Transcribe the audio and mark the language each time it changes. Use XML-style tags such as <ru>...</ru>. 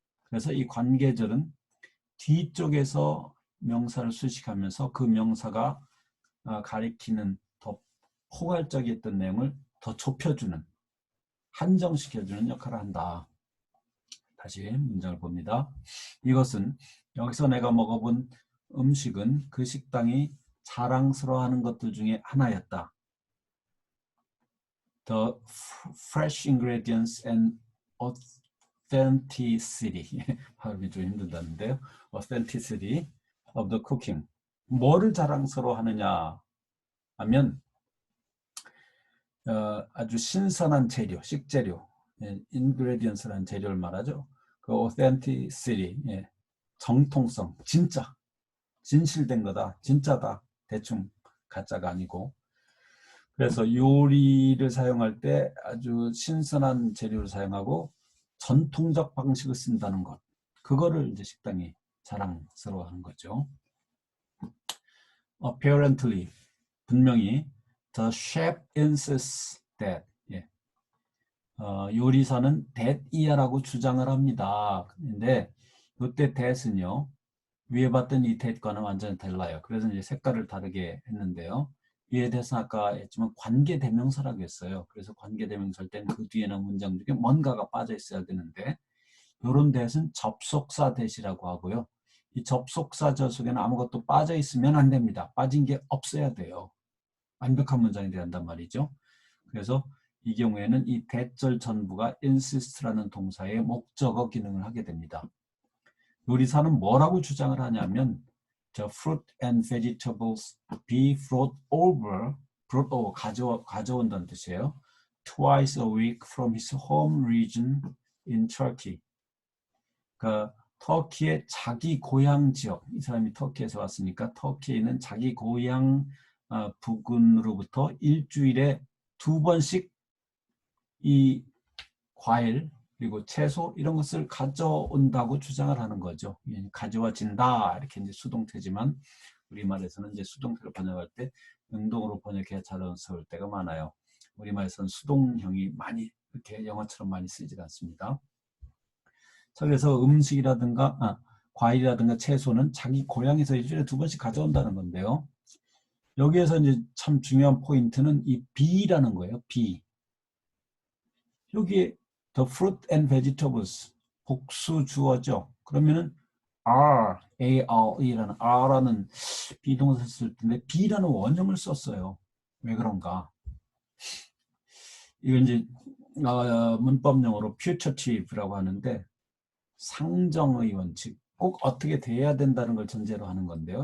<ko>그래서 이 관계절은 뒤쪽에서 명사를 수식하면서 그 명사가 가리키는 더 포괄적이었던 내용을 더 좁혀주는, 한정시켜주는 역할을 한다. 다시 문장을 봅니다. 이것은 여기서 내가 먹어본 음식은 그 식당이 자랑스러워하는 것들 중에 하나였다.</ko> <en>The fresh ingredients and authenticity.</en> <ko>발음이 좀 힘들다는데요.</ko> <en>authenticity of the cooking.</en> <ko>뭐를 자랑스러워하느냐 하면 아주 신선한 재료, 식재료, ingredients라는 재료를 말하죠. 그 authenticity, 정통성, 진짜, 진실된 거다, 진짜다, 대충 가짜가 아니고. 그래서 요리를 사용할 때 아주 신선한 재료를 사용하고 전통적 방식을 쓴다는 것. 그거를 이제 식당이 자랑스러워하는 거죠.</ko> <en>Apparently,</en> <ko>분명히</ko> <en>the chef insists that</en> <ko>요리사는 that이야라고 주장을 합니다. 근데 이때 that은요 위에 봤던 이 that과는 완전히 달라요. 그래서 이제 색깔을 다르게 했는데요. 위에 대해서 아까 했지만 관계대명사라고 했어요. 그래서 관계대명사일 때는 그 뒤에 나온 문장 중에 뭔가가 빠져 있어야 되는데 이런 that은 접속사 that이라고 하고요. 이 접속사절 속에는 아무것도 빠져 있으면 안 됩니다. 빠진 게 없어야 돼요. 완벽한 문장이 돼야 한단 말이죠. 그래서 이 경우에는 이 that절 전부가 insist라는 동사의 목적어 기능을 하게 됩니다. 요리사는 뭐라고 주장을 하냐면</ko> <en>the fruit and vegetables be brought over,</en> <ko>가져온다는 뜻이에요.</ko> <en>Twice a week from his home region in Turkey.</en> <ko>그러니까 터키의 자기 고향 지역, 이 사람이 터키에서 왔으니까 터키에 있는 자기 고향 부근으로부터 일주일에 2번씩 이 과일 그리고 채소 이런 것을 가져온다고 주장을 하는 거죠. 가져와진다 이렇게 이제 수동태지만 우리말에서는 이제 수동태를 번역할 때 능동으로 번역해야 자연스러울 때가 많아요. 우리말에서는 수동형이 많이 이렇게 영어처럼 많이 쓰지 않습니다. 자, 그래서 음식이라든가 과일이라든가 채소는 자기 고향에서 일주일에 2번씩 가져온다는 건데요. 여기에서 이제 참 중요한 포인트는 이 be라는 거예요.</ko> <en>be.</en> <ko>여기에</ko> <en>the fruit and vegetables</en> <ko>복수 주어죠. 그러면은 R라는 R라는 비동사를 쓸 텐데 B라는 원형을 썼어요. 왜 그런가? 이건 이제 문법용어로 putative라고 하는데 상정의 원칙, 꼭 어떻게 돼야 된다는 걸 전제로 하는 건데요.</ko>